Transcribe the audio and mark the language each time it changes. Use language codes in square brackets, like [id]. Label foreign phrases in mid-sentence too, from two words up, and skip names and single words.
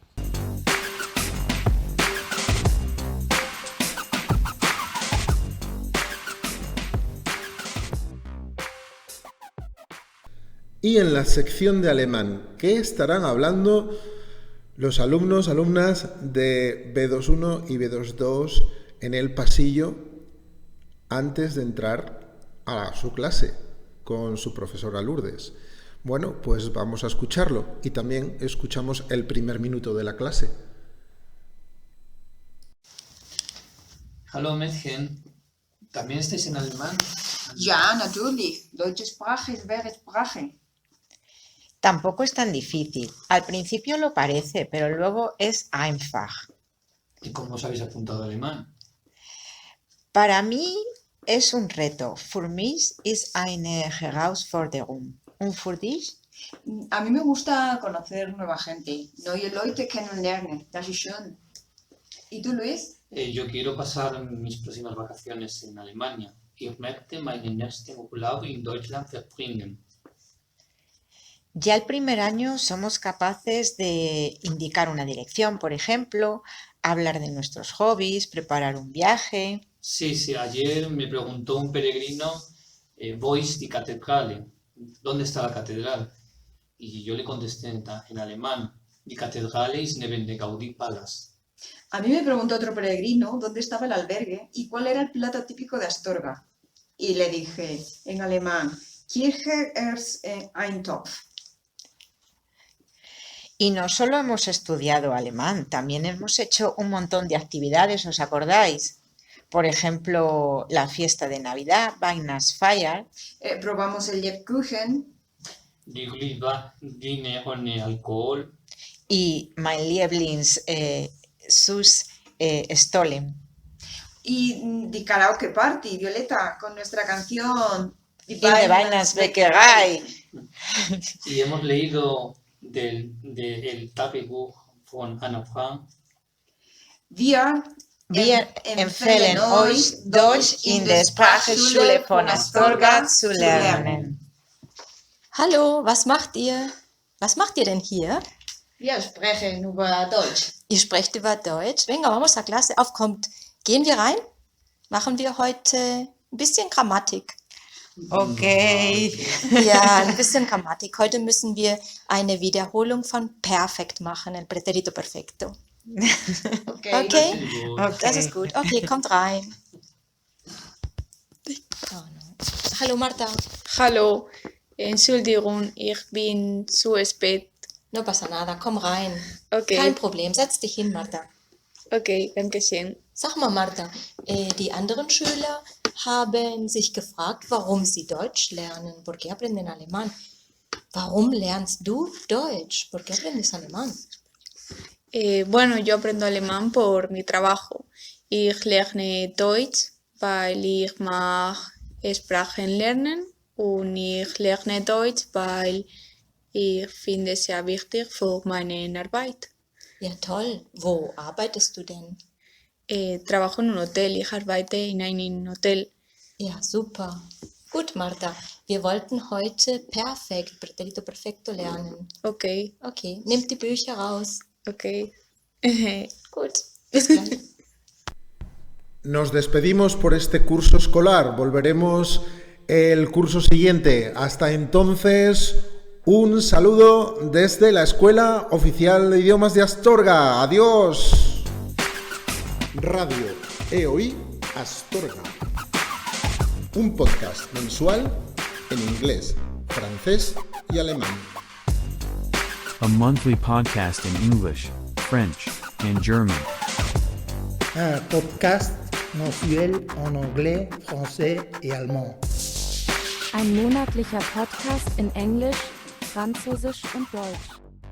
[es] Y en la sección de alemán, ¿qué estarán hablando los alumnos, alumnas de B21 y B22 en el pasillo antes de entrar a su clase con su profesora Lourdes? Bueno, pues vamos a escucharlo y también escuchamos el primer minuto de la clase. [de] Hallo Mädchen, [es] ¿también estáis en alemán? [de] Ja, natürlich. Deutsche Sprache ist wahre Sprache. [es] Tampoco es tan difícil. Al principio lo parece, pero luego es einfach. ¿Y cómo os habéis apuntado a alemán? Para mí es un reto. [de] Für mich ist eine Herausforderung. Und für dich? [es] A mí me gusta conocer nueva gente. [de] Neue Leute kennenlernen. Das ist schön. [es] ¿Y tú, Luis? Yo quiero pasar mis próximas vacaciones en Alemania. [de] Ich möchte meinen nächsten Urlaub in Deutschland verbringen. [es] Ya el primer año somos capaces de indicar una dirección, por ejemplo, hablar de nuestros hobbies, preparar un viaje. Sí, ayer me preguntó un peregrino, [de] wo ist die Kathedrale? [es] ¿Dónde está la catedral? Y yo le contesté en alemán, [de] die Kathedrale ist neben der Gaudí-Palast. [es] A mí me preguntó otro peregrino dónde estaba el albergue y cuál era el plato típico de Astorga. Y le dije en alemán, [de] Kirche ist ein Topf. [es] Y no solo hemos estudiado alemán, también hemos hecho un montón de actividades, ¿os acordáis? Por ejemplo, la fiesta de Navidad, Weihnachtsfeier. Probamos el Lebkuchen. [de] Die Glühwein ohne Alkohol. Y mein Lieblings Sus Stollen. Y die Karaoke Party, [es] Violeta, con nuestra canción Die Weihnachtsbäckerei. Y hemos leído del Tagebuch von Anna Frank. [de] Wir empfehlen euch, Deutsch in der Sprachschule von Astorga zu lernen. Hallo, was macht ihr? Was macht ihr denn hier? Wir sprechen über Deutsch. Ihr sprecht über Deutsch? [es] Venga, vamos a clase. [de] Auf, kommt. Gehen wir rein? Machen wir heute ein bisschen Grammatik. Okay. Ja, ein bisschen Grammatik. Heute müssen wir eine Wiederholung von perfekt machen, [es] el pretérito perfecto. [de] Okay? Das ist gut. Okay, kommt rein. Oh, no. Hallo Marta. Hallo, Entschuldigung, ich bin zu spät. [es] No pasa nada, [de] komm rein. Okay. Kein Problem, setz dich hin, Marta. Okay, danke schön. Sag mal, Marta, die anderen Schüler haben sich gefragt, warum sie Deutsch lernen. [es] ¿Por qué aprenden alemán? [de] Warum lernst du Deutsch? [es] ¿Por qué aprendes alemán? Bueno, yo aprendo alemán por mi trabajo. [de] Ich lerne Deutsch, weil ich mag Sprachen lernen und ich lerne Deutsch, weil ich finde es sehr wichtig für meine Arbeit. Ja, toll. Wo arbeitest du denn? [es] Trabajo en un hotel. [de] Ich arbeite in einem Hotel. Ja, super. Gut, Marta. Wir wollten heute perfekt, [es] pretérito perfecto [de] lernen. Okay. Okay, nimm die Bücher raus. Okay. Gut, bis gleich. [es] Nos despedimos por este curso escolar. Volveremos el curso siguiente. Hasta entonces, un saludo desde la Escuela Oficial de Idiomas de Astorga. ¡Adiós! Radio EOI Astorga. Un podcast mensual en inglés, francés y alemán. [en] A monthly podcast in English, French, and German. [fr] Un podcast mensuel en anglais, français et allemand. [de] Ein monatlicher Podcast in Englisch, Französisch und Deutsch.